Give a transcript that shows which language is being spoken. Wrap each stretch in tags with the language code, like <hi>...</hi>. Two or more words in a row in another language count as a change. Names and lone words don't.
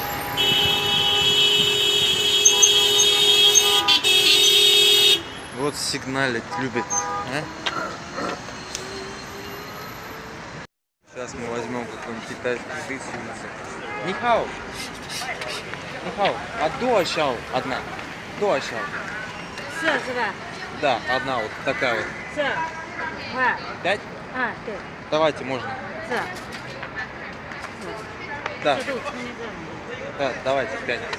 <ru>Вот сигналить любит. А? Сейчас мы возьмем какой-нибудь китайский рис.</ru> <zh>你好。你好.</zh> <ru>А дуашао одна. Дуашао.</ru> <zh>是是吧？ Да, одна вот такая вот. 是，快， 5? 啊，对，</zh> <ru>Давайте, можно.</ru> <zh>是，</zh> <ru>Да,</ru> <zh>这都称这个。</zh> <ru>да, давайте, 5.</ru>